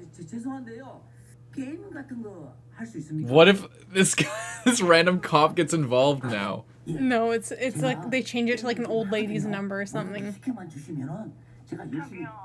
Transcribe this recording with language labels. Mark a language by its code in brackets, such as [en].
[ko] 죄송한데요. 게임 같은 거 할 수 있습니까? [en] What if this random cop gets involved now? No, it's like they change it to like an old lady's number or something. [ko] 시켜만 주시면은 제가 열심히.